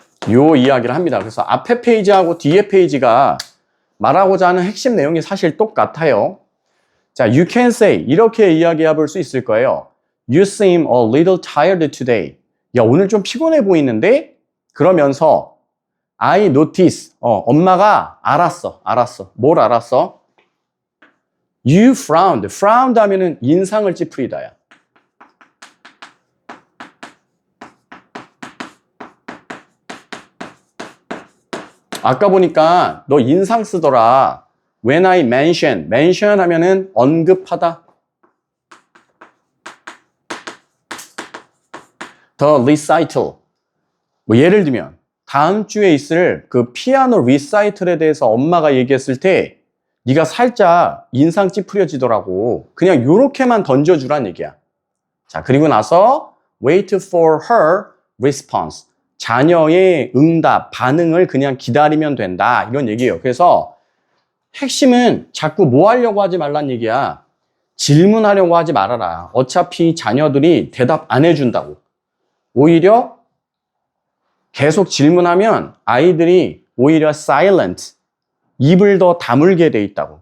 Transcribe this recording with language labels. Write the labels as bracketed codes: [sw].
[ko] 요 이야기를 합니다. 그래서 앞에 페이지하고 뒤에 페이지가 말하고자 하는 핵심 내용이 사실 똑같아요. 자, [en] you can say [ko] 이렇게 이야기해 볼 수 있을 거예요. [en] You seem a little tired today. [ko] 야, 오늘 좀 피곤해 보이는데? 그러면서 [en] I notice. [ko] 엄마가 알았어. 뭘 알았어? [en] You frowned. [ko] frowned 하면은 인상을 찌푸리다야. 아까 보니까 너 인상 쓰더라. [en] When I mention [ko] 하면은 언급하다. [en] The recital. [ko] 뭐 예를 들면 다음 주에 있을 그 피아노 리사이틀에 대해서 엄마가 얘기했을 때 네가 살짝 인상 찌푸려지더라고. 그냥 요렇게만 던져주란 얘기야. 자, 그리고 나서 [en] wait for her response. [ko] 자녀의 응답, 반응을 그냥 기다리면 된다. 이런 얘기예요. 그래서 핵심은 자꾸 뭐 하려고 하지 말란 얘기야. 질문하려고 하지 말아라. 어차피 자녀들이 대답 안 해준다고. 오히려 계속 질문하면 아이들이 오히려 silent, 입을 더 다물게 돼 있다고.